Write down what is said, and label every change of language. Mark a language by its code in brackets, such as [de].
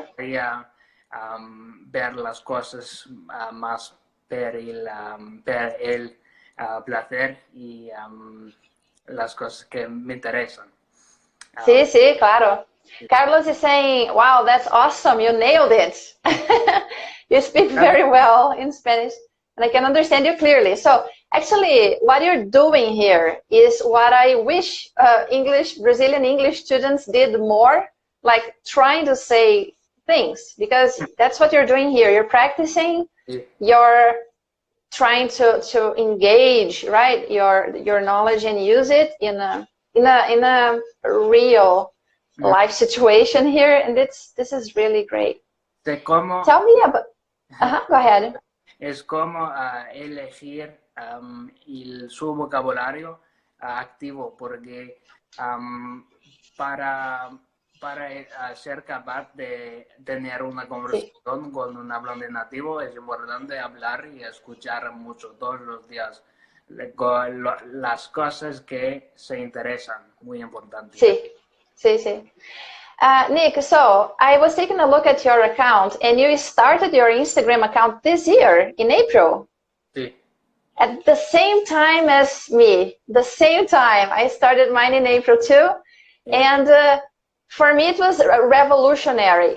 [es] gustaría ver las cosas más per el placer y las cosas que me interesan. Sí, sí, claro. [en] Carlos is saying, wow, that's awesome. You nailed it. You speak very well in Spanish, and I can understand you clearly. So actually, what you're doing here is what I wish Brazilian English students did more, like trying to say things, because that's what you're doing here. You're practicing, you're trying to engage, right, your knowledge and use it in a real life situation here, and this is really great. Tell me about. Go ahead. [es] Es como elegir su vocabulario activo, porque para ser capaz de tener una conversación con un hablante nativo es importante hablar y escuchar mucho todos los días las cosas que se interesan, muy importante. Sí, sí, sí. [en] Nick, so I was taking a look at your account, and you started your Instagram account this year in April. [es] Sí. [en] At the same time as me, the same time. I started mine in April too, and for me it was revolutionary.